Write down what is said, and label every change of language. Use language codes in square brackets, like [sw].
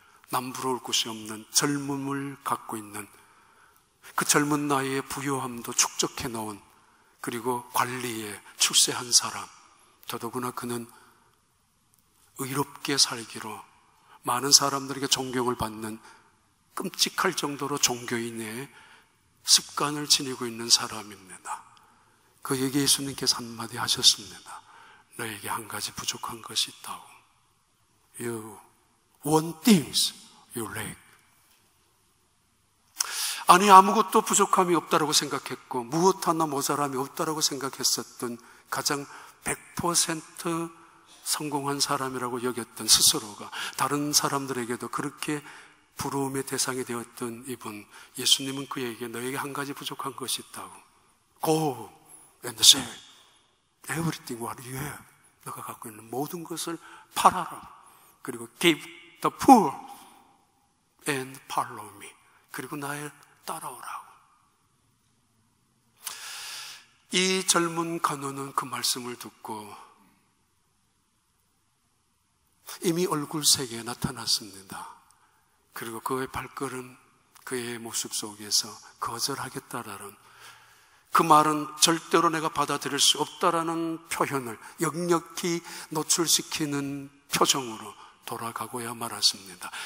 [ko] 남부러울 곳이 없는 젊음을 갖고 있는, 그 젊은 나이에 부요함도 축적해 놓은, 그리고 관리에 출세한 사람, 더더구나 그는 의롭게 살기로 많은 사람들에게 존경을 받는 끔찍할 정도로 종교인의 습관을 지니고 있는 사람입니다. 그에게 예수님께서 한마디 하셨습니다. 너에게 한 가지 부족한 것이 있다고. [en] You want things you lack. [ko] 아니, 아무것도 부족함이 없다라고 생각했고 무엇 하나 모자람이 없다라고 생각했었던 가장 100% 성공한 사람이라고 여겼던 스스로가 다른 사람들에게도 그렇게 부러움의 대상이 되었던 이분, 예수님은 그에게 너에게 한 가지 부족한 것이 있다고. [en] Go and sell everything what you have. [ko] 너가 갖고 있는 모든 것을 팔아라. [en] 그리고 give the poor and follow me. [ko] 그리고 나를 따라오라고. 이 젊은 간호는 그 말씀을 듣고 이미 얼굴색에 나타났습니다. 그리고 그의 발걸음, 그의 모습 속에서 거절하겠다라는 그 말은 절대로 내가 받아들일 수 없다라는 표현을 역력히 노출시키는 표정으로 돌아가고야 말았습니다.